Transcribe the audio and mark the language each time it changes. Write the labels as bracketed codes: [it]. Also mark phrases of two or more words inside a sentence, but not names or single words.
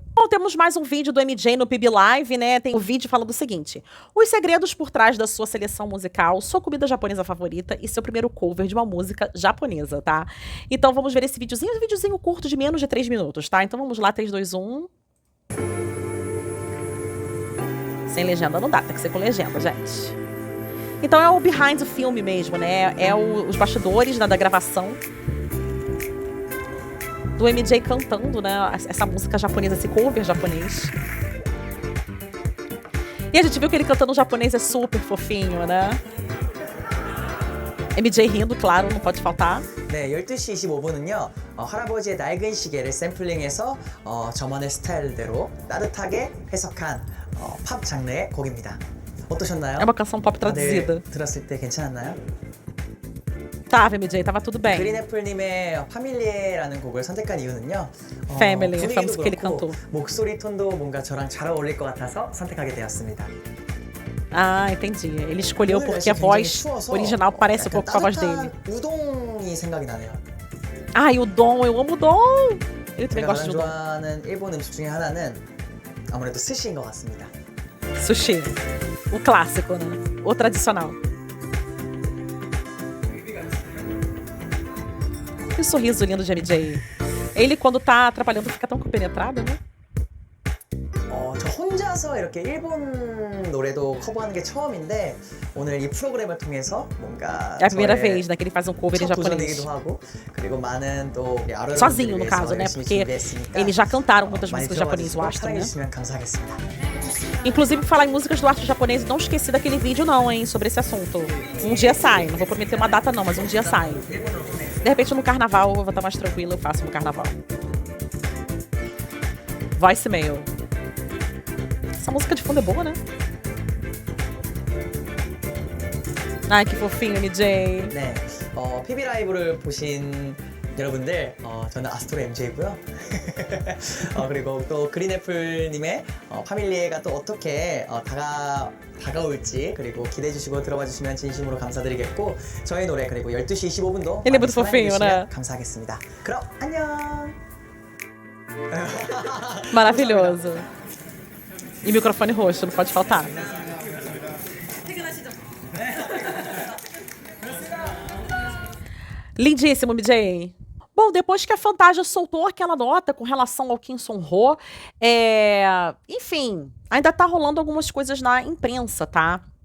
[pt] Bom, temos mais um vídeo do MJ no PB Live, né? Tem o vídeo falando o seguinte: os segredos por trás da sua seleção musical, sua comida japonesa favorita e seu primeiro cover de uma música japonesa, tá? Então vamos ver esse videozinho, um videozinho curto de menos de 3 minutos, tá? Então vamos lá, 3, 2, 1. Sem legenda não dá, tem que ser com legenda, gente. Então é o [en] behind the [pt] filme mesmo, né? Os bastidores, né, da gravação do MJ cantando, né, essa música japonesa, esse cover japonês. E a gente viu que ele cantando japonês é super fofinho, né? MJ rindo, claro, não pode faltar. [ko] 네, 12시 25분은요. 할아버지의 낡은 시계를 샘플링해서 저만의 스타일대로 따뜻하게 해석한 팝 장르의 곡입니다. 어떠셨나요? [pt] É uma canção pop traduzida. [ko] 들었을 때 괜찮았나요? [pt] Tava, MJ, tava tudo bem. [ko] 그린애플님의 파밀리에라는 곡을 선택한 이유는요. [pt] Family, a [ko] 분위기도 [pt] música que ele [ko] 그렇고 [pt] cantou. [ko] 목소리 톤도 뭔가 저랑 잘 어울릴 것 같아서 선택하게 되었습니다. [pt] Ah, entendi. Ele escolheu [ko] 오늘 [pt] porque a [ko] 날씨 [pt] voz [ko] 굉장히 추워서 [pt] original parece um [ko] 약간 [pt] pouco com a voz dele. [ko] 따뜻한 우동이 생각이 나네요. [pt] Ai, o Dom, eu amo o Dom! Ele também [ko] 제가 [pt] gosta [ko] 가장 [pt] de Dom. [ko] 좋아하는 일본 음식 중에 하나는 아무래도 스시인 것 같습니다. [pt] Sushi. O clássico, né? O tradicional. Que sorriso lindo de MJ. Ele, quando tá trabalhando, fica tão compenetrado, né? [ko] 저 혼자서 이렇게 일본 노래도 커버하는 게 처음인데 오늘 이 프로그램을 통해서 뭔가 [pt] É a primeira [ko] 저의 [pt] vez, né, que ele faz um cover em [ko] 첫 [pt] japonês. [ko] 도전이기도 하고 그리고 많은 또 우리 아르바이트를 [pt] Sozinho, no [ko] 위해서 [pt] caso, né? [ko] 열심히 [pt] Porque [ko] 준비했으니까 [pt] eles já cantaram muitas [ko] 많이 [pt] músicas japonesas, eu [ko] 들어봐 [pt] acho, [ko] 주시고 [pt] né? [ko] 사랑해주시면 감사하겠습니다. [pt] Inclusive, falar em músicas do arte japonês, não esqueci daquele vídeo não, hein, sobre esse assunto. Um dia sai, não vou prometer uma data não, mas um dia sai. De repente no carnaval, eu vou estar mais tranquila, eu faço no carnaval. Voicemail. Essa música de fundo é boa, né? Ai, que fofinho, MJ. [ko] 네, PB 라이브를 보신 여러분들, 저는 아스트로 MJ고요. 그리고 또 그린애플님의 파밀리에가 또 어떻게 다가올지 그리고 기대해 주시고 들어봐 주시면 진심으로 감사드리겠고 저희 노래 그리고 12시 25분도 [pt] Ele é muito fofinho, né? [ko] 감사하겠습니다. 그럼 안녕. [pt] Maravilhoso. E microfone roxo, não pode faltar. Lindíssimo, MJ. Bom, depois que a Fantasia soltou aquela nota com relação ao Kim Sun-ho, enfim, ainda tá rolando algumas coisas na imprensa, tá?